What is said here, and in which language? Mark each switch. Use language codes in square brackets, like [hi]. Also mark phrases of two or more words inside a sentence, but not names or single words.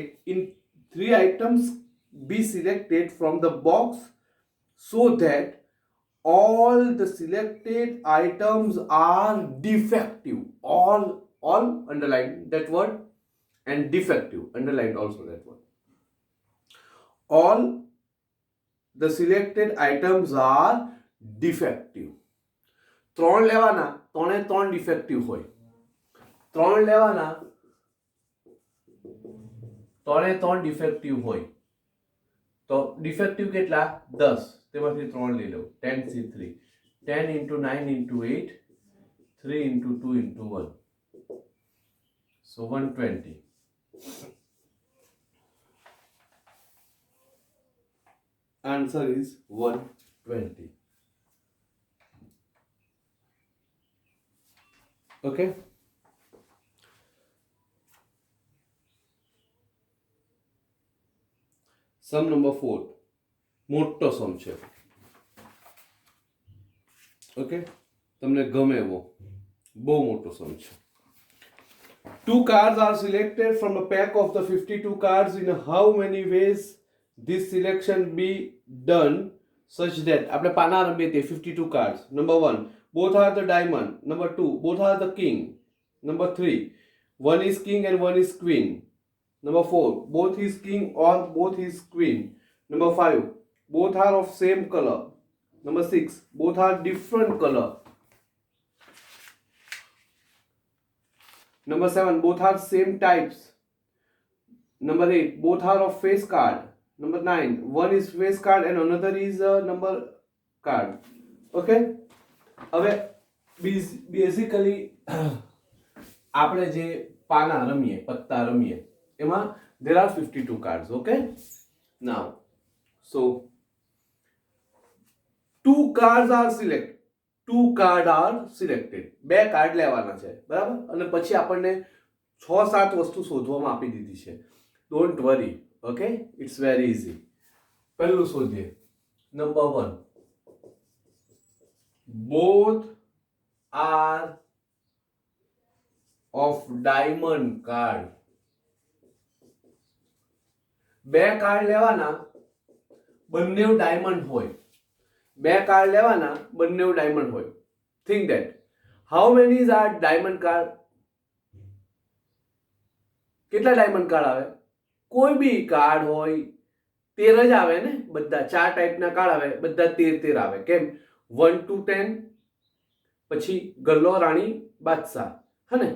[en] In 3 items be selected from the box so that all the selected items are defective. All underline that word, and defective underline also that word. All the selected items are defective. [gu] 3 લેવાના, 3 defective હોય. 3 લેવાના, 3 defective હોય. તો defective કેટલા? 10. તેમાંથી 3 લઈ લો. [en] 10C3. 10 into 9 into 8. 3 into 2 into 1. So 120. Answer is 120. Okay? Sum number 4. [gu] મોટો સમ છે. ઓકે, તમને ગમે એવો બહુ મોટો સમ છે. [en] 2 cards are selected from a pack of the 52 cards. In how many ways this selection be done such that [gu] આપણે પાના રમીએ તે [en] 52 cards. Number 1, both are the diamond. Number 2, both are the king. Number 3, one is king and one is queen. Number 4, both is king or both is queen. Number 5, both are of same color. Number 6, both are different color. Number 7, both are same types. Number 8, both are of face card. Number 9, one is face card and another is a number card. [gu] Okay? હવે બેઝિકલી આપણે જે પાના રમીએ, પત્તા રમીએ, એમાં [en] there are 52 cards. [gu] Okay? [en] Now, so 2 cards are selected. 2 cards are selected. [gu] 2 કાર્ડ લેવાના છે, બરાબર? અને પછી આપણને 6-7 વસ્તુ શોધવામાં આપી દીધી છે. [en] don't worry. Okay? It's very easy. [gu] પહેલું શોધીએ. [en] Number 1. Both are of diamond card. [gu] 2 કાર્ડ લેવાના, બંને ડાયમંડ હોય. 2 કાર્ડ લેવાના, બંને ડાયમંડ હોય. [en] Think that. How many are diamond card? [gu] કેટલા ડાયમંડ કાર્ડ આવે? કોઈ બી કાર્ડ હોય 13 જ આવે ને, બધા 4 ટાઈપના કાર્ડ આવે, બધા 13 આવે. કેમ? 1 to 10, પછી ગલ્લો, રાણી, બાદશાહ, હે ને?